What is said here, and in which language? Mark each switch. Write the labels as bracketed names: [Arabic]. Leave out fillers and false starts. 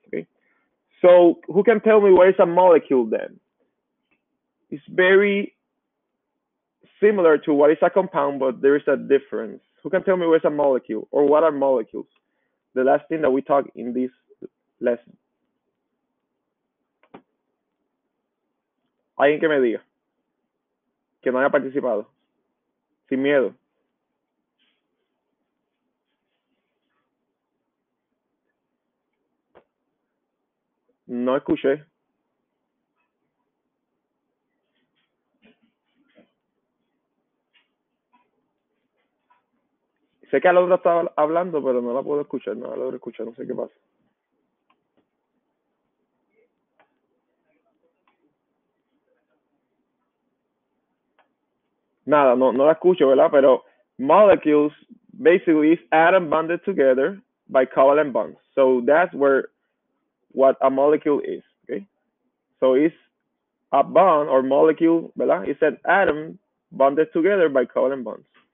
[English] Okay, so who can tell me what is a molecule then? It's very similar to what is a compound, but there is a difference. Who can tell me what is a molecule or what are molecules? The last thing that we talked in this lesson. [Spanish] Alguien que me diga, que no haya participado, sin miedo. No escuché. Sé que Alondra estaba hablando, pero no la puedo escuchar, no la logro escuchar, no sé qué pasa. Nada, no la escucho, ¿verdad? Pero [English] molecules basically is atom bonded together by covalent bonds. So that's where what a molecule is, okay? So it's a bond or molecule, [Spanish] ¿verdad? [English] It's an atom bonded together by covalent bonds.